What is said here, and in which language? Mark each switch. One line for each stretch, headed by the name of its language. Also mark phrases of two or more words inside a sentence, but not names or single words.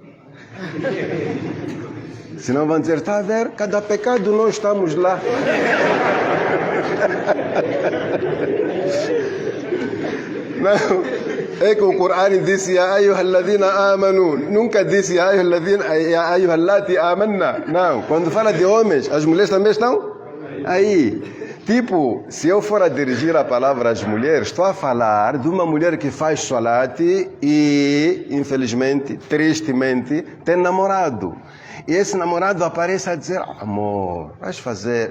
Portuguese: Senão vão dizer, está a ver, cada pecado nós estamos lá. Não, é que o Corão disse,
Arabic: يا أيها الذين آمنوا.
Portuguese: Nunca disse,
Arabic: يا أيتها التي آمنا.
Portuguese: Não, quando fala de homens, as mulheres também estão aí. Tipo, se eu for a dirigir a palavra às mulheres, estou a falar de uma mulher que faz salate e, infelizmente, tristemente, tem namorado. E esse namorado aparece a dizer, amor, vais fazer...